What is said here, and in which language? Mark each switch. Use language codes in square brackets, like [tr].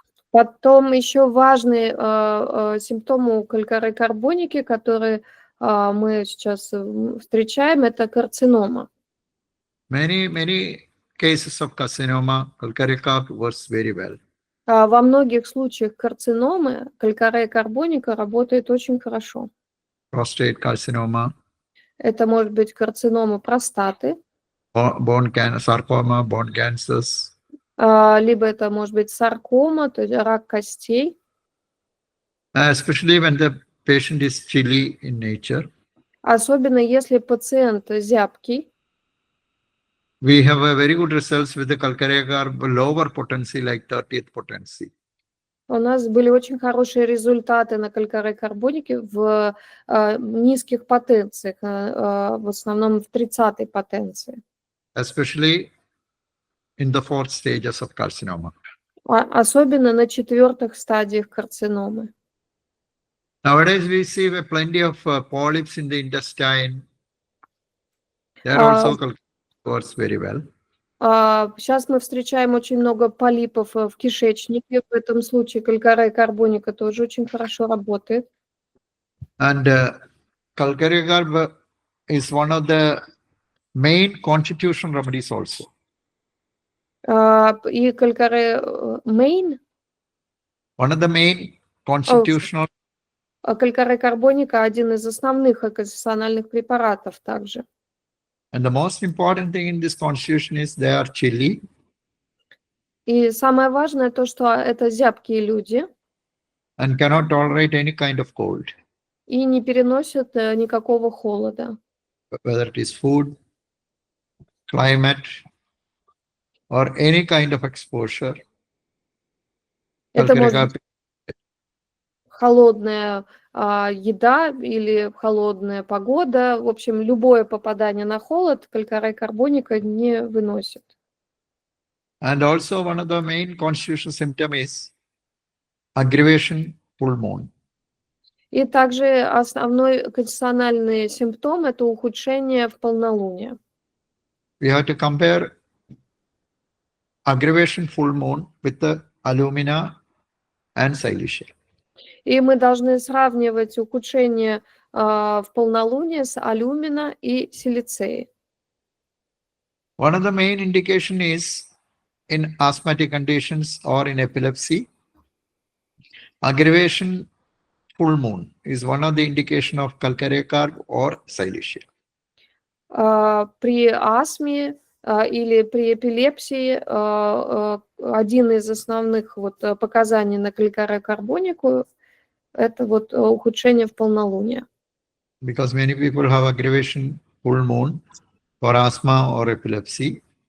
[ru] Потом еще важный симптом у калькареи карбоники, который мы сейчас встречаем, это карцинома. [en] Many cases of carcinoma, Kaalkare carb works very well. [ru] Во многих случаях карциномы калькарея карбоника работает очень хорошо. [en] Prostate carcinoma, [ru] Это может быть карцинома простаты, [en] bone cancer, sarcoma, bone cancers, [ru] либо это может быть саркома, то есть рак костей. [en] especially when the patient is chilly in nature. [ru] Особенно если пациент зябкий. [en] We have a very good results with the Kaalkare carb lower potency, like 30th potency. [ru] У нас были очень хорошие результаты на калькареи карбонике в низких потенциях, в основном в 30-й потенции. [en] Especially in the 4th stages of carcinoma. [ru] Особенно на 4-х стадиях карциномы. [en] Nowadays we see plenty of polyps in the intestine. They are also works very well. [ru] Сейчас мы встречаем очень много полипов в кишечнике. В этом случае калькарея карбоника тоже очень хорошо работает. [en] And Kaalkare carb is one of the main constitutional remedies also. [ru] И калькарея main. [en] One of the main constitutional. [ru] Калькарея карбоника один из основных околонациональных препаратов также. [en] And the most important thing in this constitution is they are chilly. [ru] И самое важное то, что это зябкие люди. [en] And cannot tolerate any kind of cold. [ru] И не переносят никакого холода. [en] Whether it is food, climate, or any kind of exposure. [ru] Это может быть холодная еда или холодная погода. В общем, любое попадание на холод калькарея карбоника не выносит. [en] And also one of the main constitutional symptom is aggravation full moon. [ru] И также основной конституциональный симптом – это ухудшение в полнолуние. [en] We have to compare aggravation full moon with the alumina and silicea. [ru] И мы должны сравнивать ухудшение в полнолуние с алюмина и силицеей. [en] One of the main indication is in asthmatic conditions or in epilepsy. Aggravation full moon is one of the indication of Kaalkare carb or silicea. [ru] При астме или при эпилепсии один из основных показаний на калькарею карбонику – это ухудшение в полнолуние. [en] Because many people have aggravation full moon for asthma or epilepsy.